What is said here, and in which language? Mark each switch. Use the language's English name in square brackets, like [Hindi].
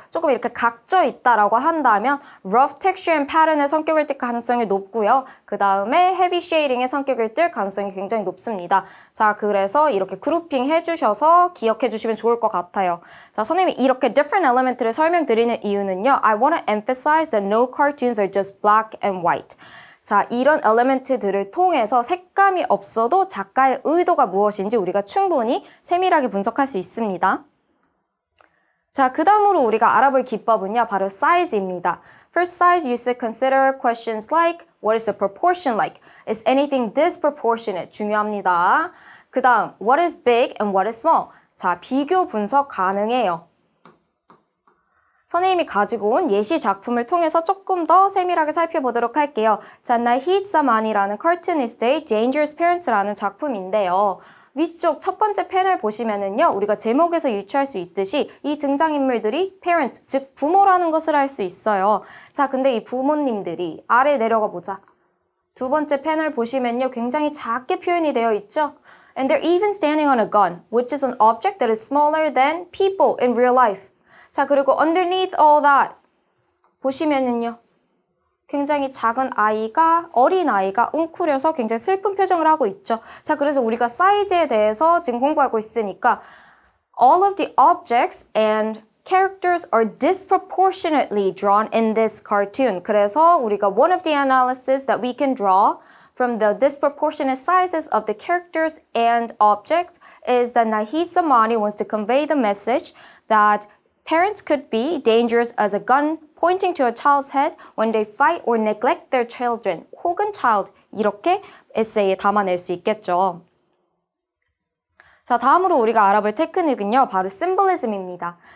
[Korean] 조금 이렇게 각져 있다라고 한다면 [English] rough texture and pattern [Korean] 의 성격을 띌 가능성이 높고요. 그 다음에 heavy shading의 성격을 띌 가능성이 굉장히 높습니다. 자, 그래서 이렇게 그룹핑 해주셔서 기억해 주시면 좋을 것 같아요. 자, 선생님이 이렇게 [English] different element [Korean] 를 설명드리는 이유는요. [English] I want to emphasize that no cartoons are just black and white. [Korean] 자, 이런 엘리멘트들을 통해서 색감이 없어도 작가의 의도가 무엇인지 우리가 충분히 세밀하게 분석할 수 있습니다. 자, 그 다음으로 우리가 알아볼 기법은요, 바로 size입니다. [English] For size, you should consider questions like, what is the proportion like? Is anything disproportionate? [Korean] 중요합니다. 그 다음, [English] what is big and what is small? [Korean] 자, 비교 분석 가능해요. 선생님이 가지고 온 예시 작품을 통해서 조금 더 세밀하게 살펴보도록 할게요. 자, 나히드 사만이라는 cartoonist의 Dangerous Parents라는 작품인데요. 위쪽 첫 번째 패널 보시면은요, 우리가 제목에서 유추할 수 있듯이 이 등장인물들이 parent, 즉 부모라는 것을 알 수 있어요. 자, 근데 이 부모님들이 아래 내려가 보자. 두 번째 패널 보시면요, 굉장히 작게 표현이 되어 있죠. [English] And they're even standing on a gun, which is an object that is smaller than people in real life. [Korean] 자, 그리고 [English] underneath all that [Korean] 보시면은요, 굉장히 작은 아이가, 어린 아이가 웅크려서 굉장히 슬픈 표정을 하고 있죠. 자, 그래서 우리가 사이즈에 대해서 지금 공부하고 있으니까 [English] all of the objects and characters are disproportionately drawn in this cartoon. [Korean] 그래서 우리가 [English] one of the analysis that we can draw from the disproportionate sizes of the characters and objects is that Naheed Samani wants to convey the message that parents could be dangerous as a gun pointing to a child's head when they fight or neglect their children. [Korean] 혹은 child. 이렇게 에세이에 담아낼 수 있겠죠. 자, 다음으로 우리가 알아볼 테크닉은요, 바로 symbolism입니다.